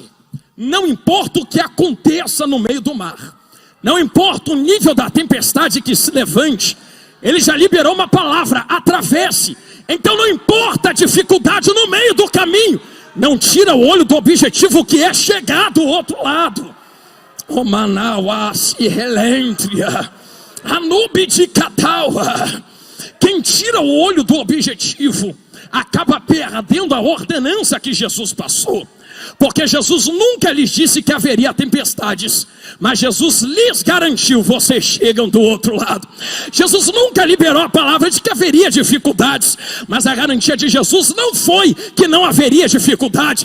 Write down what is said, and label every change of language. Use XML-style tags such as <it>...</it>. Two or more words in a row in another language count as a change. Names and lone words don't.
<pt>Não importa o que aconteça no meio do mar, não importa o nível da tempestade que se levante, ele já liberou uma palavra: atravesse. Então não importa a dificuldade no meio do caminho, não tira o olho do objetivo, que é chegar do outro lado. O Manaua se relentria, a nube de Cataua. Quem tira o olho do objetivo acaba perdendo a ordenança que Jesus passou. Porque Jesus nunca lhes disse que haveria tempestades, mas Jesus lhes garantiu: vocês chegam do outro lado. Jesus nunca liberou a palavra de que haveria dificuldades, mas a garantia de Jesus não foi que não haveria dificuldade.</pt>